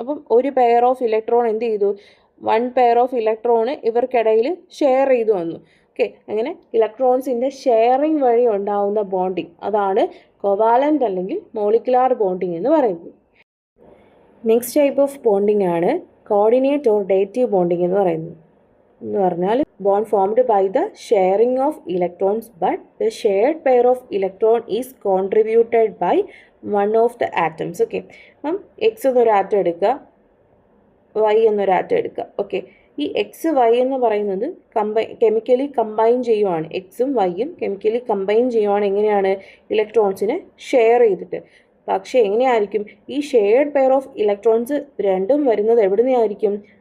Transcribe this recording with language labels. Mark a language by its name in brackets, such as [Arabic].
[Malayalam] അപ്പം ഒരു pair of electron എന്ത് ചെയ്തു? 1 പെയർ ഓഫ് ഇലക്ട്രോണ് ഇവർക്കിടയിൽ ഷെയർ ചെയ്തു വന്നു. ഓക്കെ, അങ്ങനെ ഇലക്ട്രോൺസിൻ്റെ ഷെയറിങ് വഴി ഉണ്ടാവുന്ന ബോണ്ടിങ്, അതാണ് കോവാലൻ്റ് അല്ലെങ്കിൽ മോളിക്കുലാർ ബോണ്ടിങ് എന്ന് പറയുന്നത്. [English] next type of bonding ആണ് coordinate or dative bonding [Malayalam] എന്ന് പറയുന്നത്. എന്ന് പറഞ്ഞാൽ [English] bond formed by the sharing of electrons, but the shared pair of electron is contributed by one of the atoms. [Malayalam] Okay, X എന്നൊരു atom എടുക്കുക, Y എന്നൊരു atom എടുക്കുക. Okay, ഈ എക്സ് വൈ എന്ന് പറയുന്നത് കെമിക്കലി കമ്പൈൻ ചെയ്യുവാണ്. എക്സും വൈയും കെമിക്കലി കമ്പൈൻ ചെയ്യുവാണ്. എങ്ങനെയാണ്? ഇലക്ട്രോൺസിനെ ഷെയർ ചെയ്തിട്ട്. പക്ഷേ എങ്ങനെയായിരിക്കും ഈ ഷെയർഡ് പെയർ ഓഫ് ഇലക്ട്രോൺസ് രണ്ടും വരുന്നത് എവിടെ നിന്നായിരിക്കും?